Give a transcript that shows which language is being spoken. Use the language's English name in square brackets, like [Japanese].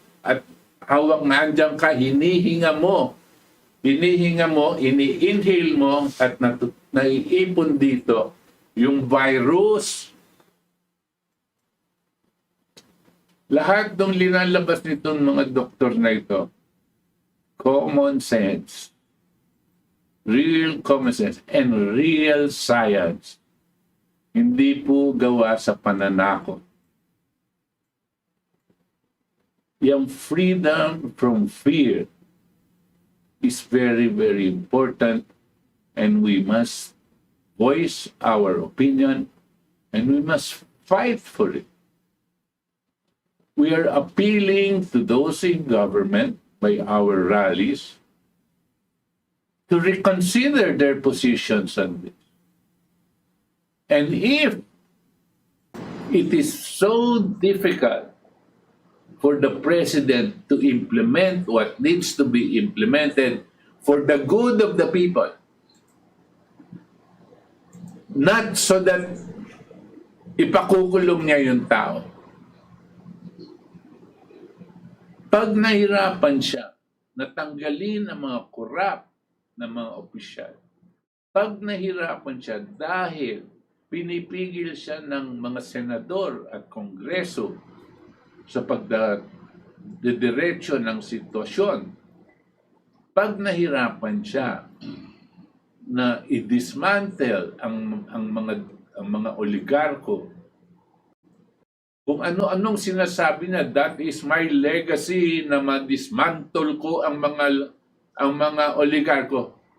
[Filipino] At hawak nandiyan ka, hinihinga mo, ini-inhale mo, at naiipon dito yung virus. Lahat ng linalabas nitong mga doktor na ito, common sense. [English] real common sense, and real science. [Filipino] Hindi po gawa sa pananakot. [English] Yung freedom from fear is very, very important, and we must voice our opinion, and we must fight for it. We are appealing to those in government by our rallies to reconsider their positions on this. And if it is so difficult for the president to implement what needs to be implemented for the good of the people, not so that [Filipino] ipakukulong niya yung tao. Pag nahirapan siya, natanggalin ang mga korap na mga opisyal. Pag nahirapan siya dahil pinipigil siya ng mga senador at kongreso sa pagdidiretso ng sitwasyon, pag nahirapan siya na i-dismantle ang mga oligarko, kung ano-anong sinasabi na, [English] that is my legacy, [Filipino] na ma-dismantle ko ang mga oligarko.